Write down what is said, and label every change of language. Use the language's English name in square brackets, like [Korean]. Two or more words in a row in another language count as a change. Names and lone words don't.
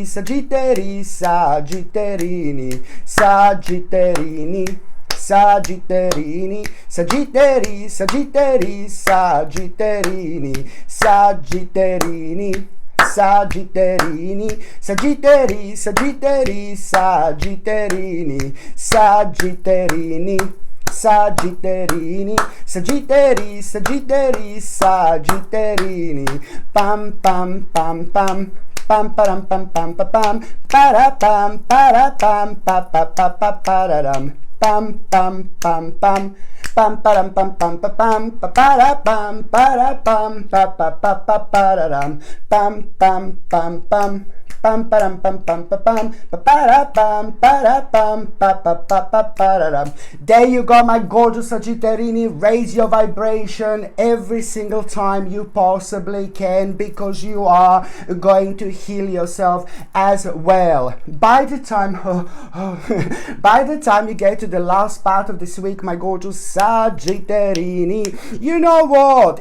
[English] Sagittari, Sagitterini, Sagitterini, Sagitterini, Sagittari, Sagittari, Sagitterini, Sagitterini, Sagitterini, Sagittari, Sagittari, Sagitterini, Sagitterini, Sagitterini, Sagittari, Sagittari, Sagitterini, pam pam pam pam, pam param pam pam pam pam, para pam pa pa pa pa pararam, pam pam pam pam, pam param pam pam pa pam, pa para pam pa pa pa pararam, pam pam pam pam. Pam param pam pam pam pam para pam pa pararam. There you go, my gorgeous Sagittarini. Raise your vibration every single time you possibly can, because you are going to heal yourself as well. By the time you get to the last part of this week, my gorgeous Sagittarini, you know what?